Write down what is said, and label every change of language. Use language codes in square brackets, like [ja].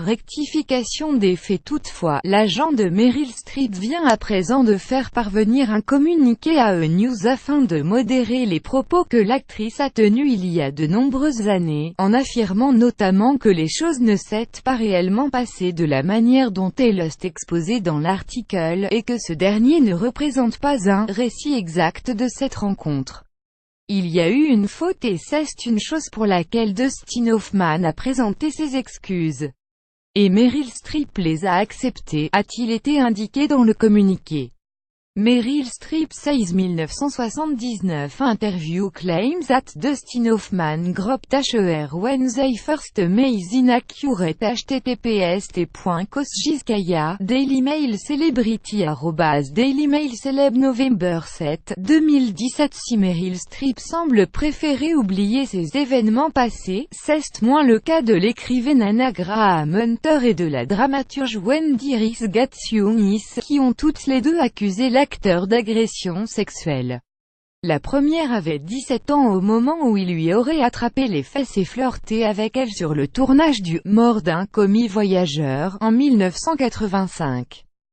[fr] Rectification des faits. Toutefois, l'agent de Meryl Streep vient à présent de faire parvenir un communiqué à E-News afin de modérer les propos que l'actrice a tenus il y a de nombreuses années, en affirmant notamment que les choses ne s'étaient pas réellement passé de la manière dont elle est exposée dans l'article, et que ce dernier ne représente pas un récit exact de cette rencontre. Il y a eu une faute et c'est une chose pour laquelle Dustin Hoffman a présenté ses excuses. Et Meryl Streep les a acceptées, a-t-il été indiqué dans le communiqué. [en] Meryl Streep says 1979 interview claims that Dustin Hoffman groped her when they first made inaccurate https://t.cosgizkaya, Daily Mail Celebrity @Daily Mail Celeb November 7, 2017. [fr] Si Meryl Streep semble préférer oublier ces événements passés, c'est moins le cas de l'écrivaine Hannah Graham Hunter et de la dramaturge Wendy Rice Gatsionis, qui ont toutes les deux accusé l'acteur d'agression sexuelle. La première avait 17 ans au moment où il lui aurait attrapé les fesses et flirté avec elle sur le tournage du « Mort d'un commis voyageur » en 1985.